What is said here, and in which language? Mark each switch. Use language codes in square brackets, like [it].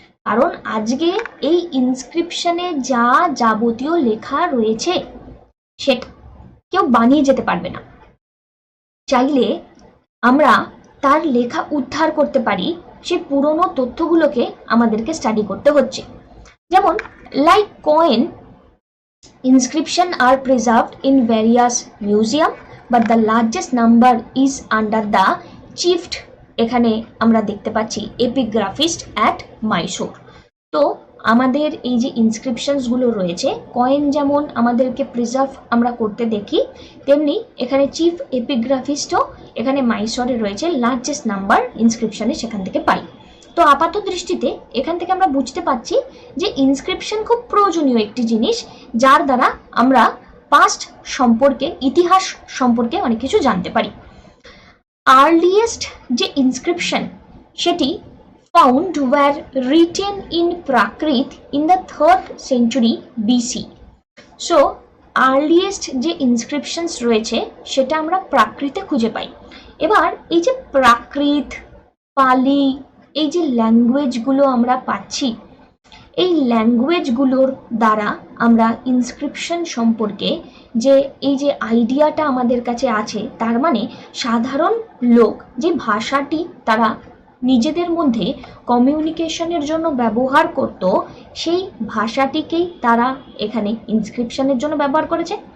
[bn] কারণ আজকে এই ইনস্ক্রিপশনে যা যাবতীয় লেখা রয়েছে সেটা কেউ বানিয়ে যেতে পারবে না। চাইলে আমরা তার লেখা উদ্ধার করতে পারি, সেই পুরনো তথ্যগুলোকে আমাদেরকে স্টাডি করতে হচ্ছে। [en] যেমন like coin, inscription are preserved in various museum, but the largest number is under the chief, [bn] এখানে আমরা দেখতে পাচ্ছি [en] Epigraphist at Mysore. [bn] তো আমাদের এই যে ইনস্ক্রিপশনস গুলো রয়েছে, কয়েন যেমন আমাদেরকে প্রিজার্ভ আমরা করতে দেখি, তেমনি এখানে চিফ এপিগ্রাফিস্টও এখানে মাইসোরে রয়েছে, লার্জেস্ট নাম্বার ইনস্ক্রিপশনে সেখান থেকে পাই। তো আপাত দৃষ্টিতে এখান থেকে আমরা বুঝতে পারছি যে ইনস্ক্রিপশন খুব প্রয়োজনীয় একটি জিনিস, যার দ্বারা আমরা পাস্ট সম্পর্কে, ইতিহাস সম্পর্কে অনেক কিছু জানতে পারি। [en] earliest [bn] যে ইনস্ক্রিপশন সেটি [en] found were written in Prakrit in the 3rd century BC. [bn] So earliest যে ইনস্ক্রিপশনস রয়েছে সেটা আমরা প্রাকৃতে খুঁজে পাই। এবার এই যে প্রাকৃত, পালি, এই যে ল্যাঙ্গুয়েজগুলো আমরা পাচ্ছি, এই ল্যাঙ্গুয়েজগুলোর দ্বারা আমরা ইনস্ক্রিপশন সম্পর্কে যে এই যে আইডিয়াটা আমাদের কাছে আছে, তার মানে সাধারণ লোক যে ভাষাটি তারা নিজেদের মধ্যে কমিউনিকেশনের জন্য ব্যবহার করত, সেই ভাষাটিকেই তারা এখানে ইনস্ক্রিপশনের জন্য ব্যবহার করেছে।